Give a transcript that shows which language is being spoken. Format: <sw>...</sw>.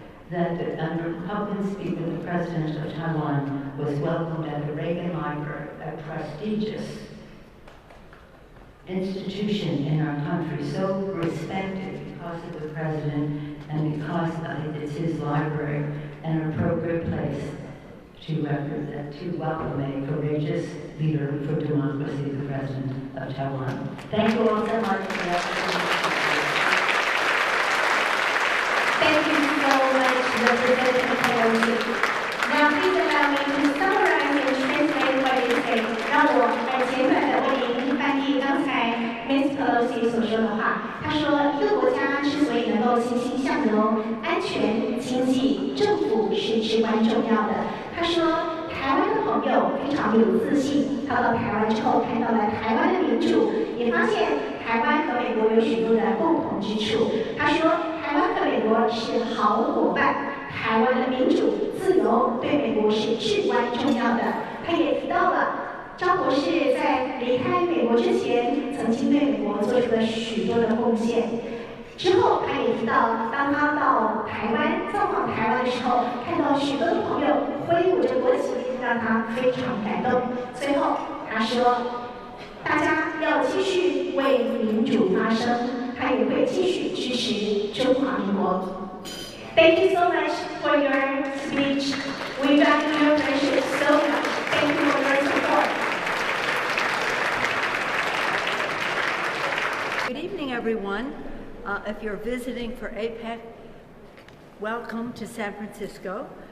<en>That under Republican speaker, the president of Taiwan was welcomed at the Reagan Library, a prestigious institution in our country, so respected because of the president and because it's his library, and an appropriate place to welcome a courageous leader for democracy, the president of Taiwan. Thank you all so much for that. Thank you so much, Representative Pelosi. Now, please allow me to summarize and translate what you say.</en> <zh>让我简短的为您翻译刚才 Ms. Pelosi 所说的话。她说，一个国家之所以能够欣欣向荣，安全、经济、政府是至关重要的。她说，台湾的朋友非常有自信，他到台湾之后看到了台湾的民主，也发现台湾和美国有许多的共同之处。他说，台湾和美国是好伙伴，台湾的民主、自由对美国是至关重要的。他也提到了张博士在离开美国之前，曾经对美国做出了许多的贡献。之后，他也提到，当他到台湾造访台湾的时候，看到许多的朋友挥舞着国旗，让他非常感动。最后，他说，大家要继续为民主发声，他也会继续支持中华民国。</zh> <en>Thank you so much for your speech. We value your friendship so much. Thank you for your support. Good evening, everyone. If you're visiting for APEC, welcome to San Francisco.</en>